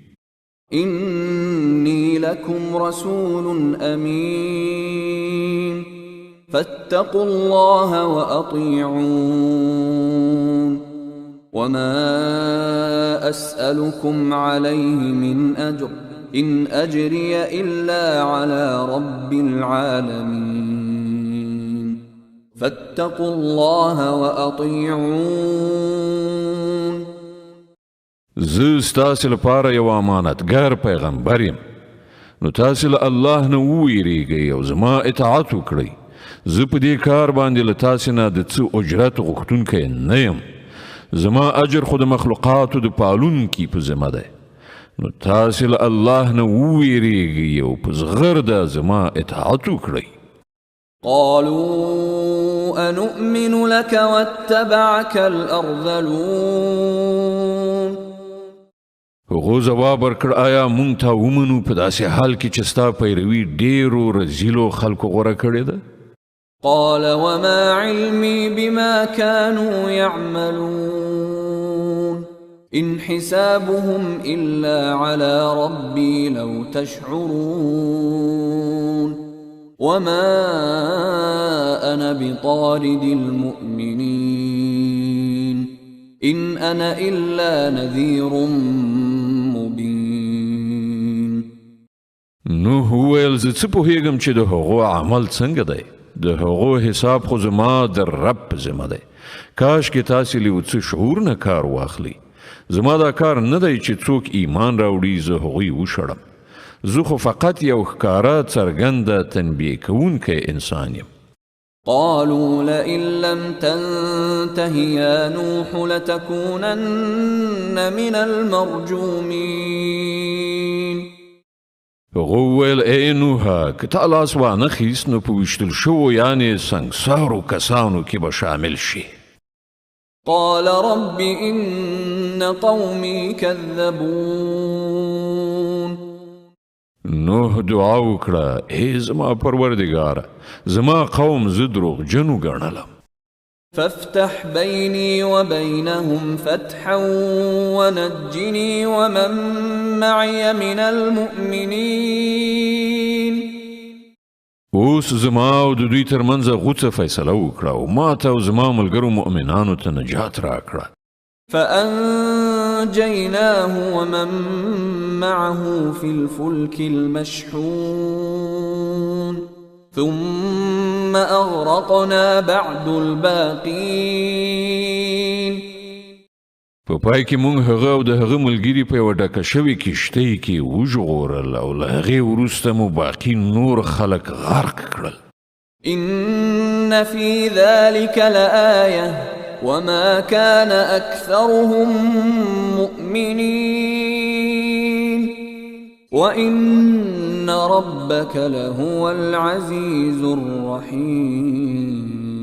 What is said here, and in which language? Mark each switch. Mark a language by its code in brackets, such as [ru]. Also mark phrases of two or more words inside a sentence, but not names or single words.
[ar] إني لكم رسول أمين فاتقوا الله وأطيعون وما أسألكم عليه من أجر إن أجري إلا على رب العالمين فاتقوا الله وأطيعون [ps] زه ستاسې لپاره یو امانتګر پیغمبر یم نو تاسې له الله نه وویریږئ او زما اطاعت وکړئ زه په دې کار باندې له تاسې نه د څه اجرت غوښتونکی نه یم زما اجر خو د مخلوقاتو د پالونکي په ذمه دی نو تاسې له الله نه وویریږئ او په زغرده زما اطاعت وکړئ [ar] قالوا أنؤمن لك واتبعك الأرذلون [ps] هغو ځواب ورکړ آیا مونږ ته ومنو په داسې حال کې چې ستا پیروي ډېرو رذیلو خلکو غوره کړې ده [ar] قال وما علمي بما كانوا يعملون إن حسابهم إلا على ربي لو تشعرون وما أنا بطارد المؤمنين إن أنا إلا نذير مبين [ps] نوح وویل زه څه پوهیږم چې د هغو عمل څنګه دی د هغو حساب خو زما د رب په ذمه دی کاش کې تاسې له یو څه شعور نه کار واخلئ زما دا کار نه دی چې څوک ایمان راوړي زه هغوی وشړم زه خو فقط یو ښکاره څرګنده تنبیه کوونکی انسان یم [ar] قالوا لئن لم تنته تنته يا نوح لتكونن من المرجومين. [ps] هغه ویل ای نوحه که تا لاس وانخیست نو په ویشتل شوو یعنې سنګسارو کسانو کې به شامل شي. [ar] قال رب إن قومي كذبون. [ps] نوح دعا وکړه ای زما پروردګاره زما قوم زه دروغجنو ګڼلم. [ar] فافتح بيني وبينهم فتحا ونجني ومن معي من المؤمنين. [ps] اوس زما او د دوی ترمنځ غوڅه فیصله وکړه او ما ته او زما ملګرو مؤمنانو ته نجات راکړه. [ar] فأنجيناه ومن معه في الفلك المشحون ثم أغرقنا بعد الباقين. [ps] په پای کې مونږ هغه او د هغه ملګري په یوه ډکه شوې کښتۍ کې وژغورل او له هغې وروسته مو باقي نور خلک غرق کړل. [ar] إن في ذلك لآية وما كان أكثرهم مؤمنين وإن ربك لهو العزيز الرحيم.